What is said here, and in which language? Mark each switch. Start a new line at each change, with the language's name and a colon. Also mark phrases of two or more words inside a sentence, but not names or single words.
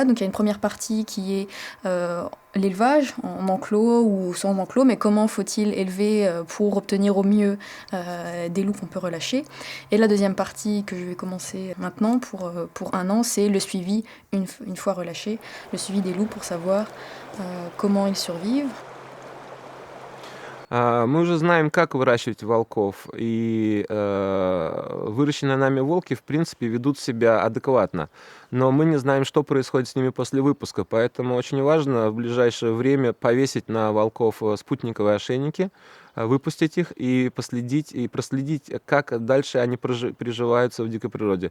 French: Donc il y a une première partie qui est l'élevage en enclos ou sans enclos, mais comment faut-il élever pour obtenir au mieux des loups qu'on peut relâcher. Et la deuxième partie que je vais commencer maintenant pour 1 an, c'est le suivi une fois relâchés, le suivi des loups pour savoir comment ils survivent.
Russian: Мы уже знаем, как выращивать волков, и выращенные нами волки, в принципе, ведут себя адекватно. Но мы не знаем, что происходит с ними после выпуска, поэтому очень важно в ближайшее время повесить на волков спутниковые ошейники, выпустить их и проследить, как дальше они приживаются в дикой природе.